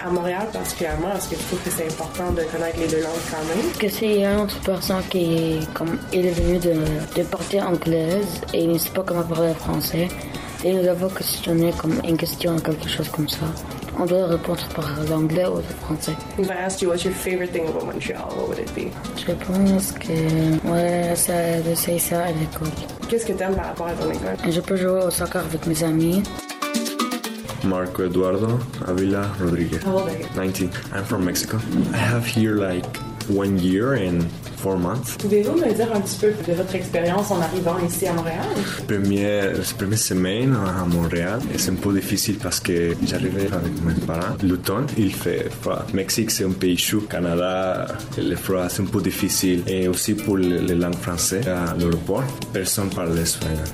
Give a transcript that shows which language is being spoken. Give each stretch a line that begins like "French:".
French: À Montréal, particulièrement, est-ce que tu trouves que c'est important de connaître les deux langues quand même? Parce que s'il y a une autre personne qui comme, il est venu de partie anglaise et il ne sait pas comment parler français, et nous avons questionné comme une question ou quelque chose comme ça. On doit répondre par l'anglais ou le français.
English: If I asked you what's your favorite thing about Montreal, what would it be?
French: Je pense que ouais, c'est ça à l'école. Qu'est-ce que tu aimes par rapport à ton école? Je peux jouer au soccer avec mes amis. Marco Eduardo Avila Rodriguez.
English: How old are you? 19. I'm from Mexico. I have here like 1 year and 4 months.
French: Pouvez-vous me dire un petit peu de votre expérience en arrivant ici à Montréal? Première semaine à Montréal, et c'est un peu difficile parce que j'arrivais avec mes parents. L'automne, il fait froid. Mexique, c'est un pays chaud. Canada, le froid, c'est un peu difficile. Et aussi pour les langues françaises, à l'aéroport, personne ne parle l'espagnol.